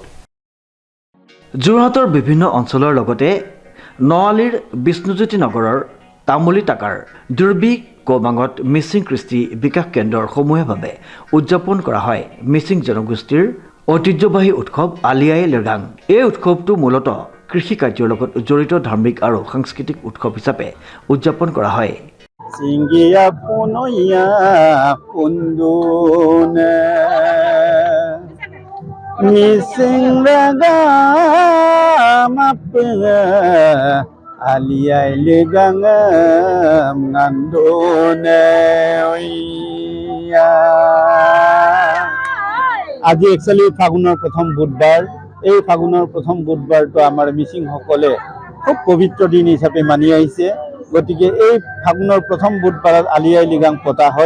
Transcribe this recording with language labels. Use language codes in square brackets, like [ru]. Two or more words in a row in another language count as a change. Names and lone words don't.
[as] যোৰহাটৰ বিভিন্ন অঞ্চলৰ লগতে নৱালীৰ বিষ্ণুজ্যোতি নগৰৰ তামুলী টাকাৰ দুৰ্বি কৌবাঙত মিচিং কৃষ্টি বিকাশ কেন্দ্ৰৰ সমূহীয়াভাৱে উদযাপন কৰা হয় মিচিং জনগোষ্ঠীৰ ঐতিহ্যবাহী উৎসৱ আলি আয়ে লৃগাং। এই উৎসৱটো মূলতঃ কৃষি কাৰ্যৰ লগত জড়িত ধাৰ্মিক আৰু সাংস্কৃতিক উৎসৱ হিচাপে উদযাপন কৰা হয়। [mrg] Singia punoya kundune Missing raga mapga Aliyai ligangam ngandune [as] আজি একচুয়ালি ফাগুনৰ প্ৰথম বুধবাৰ। এই ফাগুনৰ প্ৰথম বুধবাৰটো আমাৰ মিচিং সকলে খুব পবিত্ৰ দিন হিচাপে মানি আহিছে। গতিকে এই ফাগুনৰ প্ৰথম বুধবাৰত আলি আয়ে লৃগাং পতা হয়।